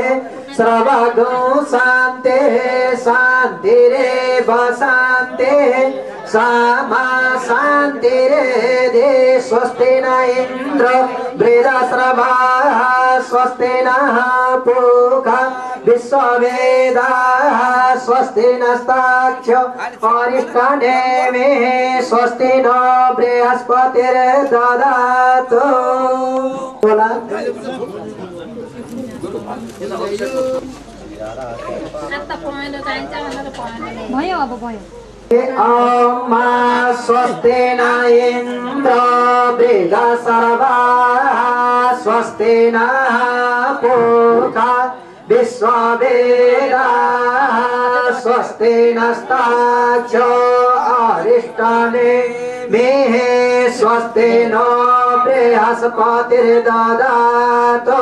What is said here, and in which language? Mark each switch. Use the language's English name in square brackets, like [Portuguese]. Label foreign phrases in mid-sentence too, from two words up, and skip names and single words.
[Sanskrit] सर्वगो शान्तिः शान्तिरेव शान्तिः सामा शान्तिरेधि स्वस्ति न इन्द्र वृहस्रवाः स्वस्ति नः पूषा विश्ववेदाः स्वस्ति नस्ताक्ष्यो अरिष्टनेमिः स्वस्ति नो बृहस्पतिर्दधातु। [Nepali] भयो अब भयो। [Sanskrit] ओम स्वस्ति न इन्द्र वृहस्रवाः स्वस्ति नः पूषा विश्ववेदाः स्वस्ति नस्ताक्ष्यो अरिष्टनेमिः स्वस्ति नो बृहस्पतिर्दधातु।